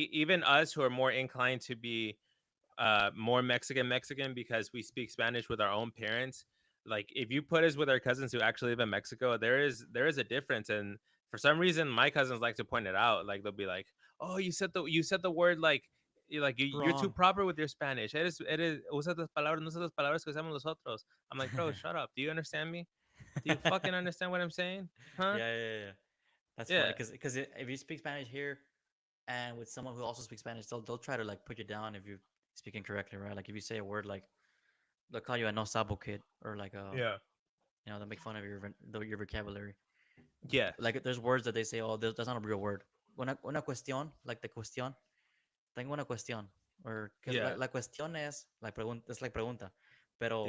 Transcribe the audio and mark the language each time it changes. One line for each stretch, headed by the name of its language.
English: even us who are more inclined to be more Mexican because we speak Spanish with our own parents. Like, if you put us with our cousins who actually live in Mexico, there is a difference, and for some reason, my cousins like to point it out. Like, they'll be like, "Oh, you said the word like." You're too Wrong. proper with your Spanish.
Spanish: Eres, usas las palabras, no usas las palabras que usamos nosotros.
English: I'm like, bro, shut up. Do you understand me? Do you fucking understand what I'm saying? Huh? Yeah, yeah, yeah. That's funny Yeah. because if you speak Spanish here and with someone who also speaks Spanish, they'll try to like put you down if you speak incorrectly, right? Like if you say a word like they'll call you a no sabo kid or like Yeah. they'll make fun of your vocabulary. Yes. Like there's words that they say, oh, that's not a real word.
Spanish: Una cuestión,
English: like the
Spanish: cuestión. Tengo una cuestión,
English: or because Yeah.
Spanish: la cuestión es like pregunta,
English: it's like pregunta,
Spanish: pero